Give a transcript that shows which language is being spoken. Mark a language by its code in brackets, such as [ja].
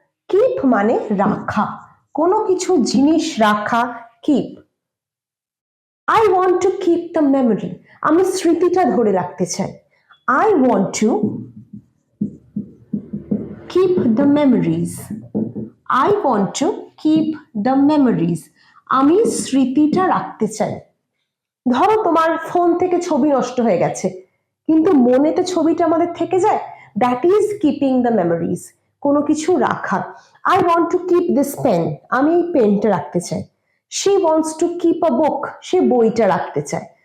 [bn] Keep মানে রাখা, কোনো কিছু জিনিস রাখা, keep. [en] I want to keep the memory. [bn] আমি স্মৃতিটা ধরে রাখতে চাই। [en] I want to keep the memories. I want to keep the memories. [bn] আমি স্মৃতিটা রাখতে চাই। ধরো তোমার ফোন থেকে ছবি নষ্ট হয়ে গেছে কিন্তু মনেতে ছবিটা আমাদের থেকে যায়, [en] That is keeping the memories. [bn] কোনো কিছু রাখা। [en] I want to keep this pen. [bn] আমি এই পেনটা রাখতে চাই। [en] She wants to keep a book. [bn] সে বইটা রাখতে চায়।